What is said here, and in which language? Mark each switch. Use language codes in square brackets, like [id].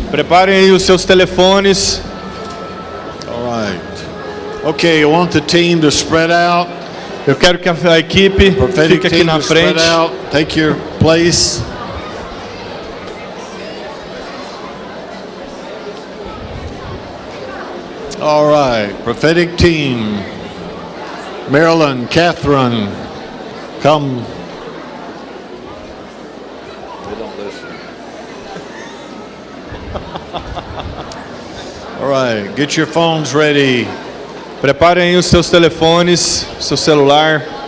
[pt] Preparem aí os seus telefones. [en] All right. Okay, I want the team to spread out. [pt] Eu quero que a equipe fique aqui na frente. [en] Spread out. Take your place. All right, prophetic team. Marilyn, Catherine, come. They don't listen. All right, get your phones ready. [pt] Preparem aí os seus telefones, seu celular.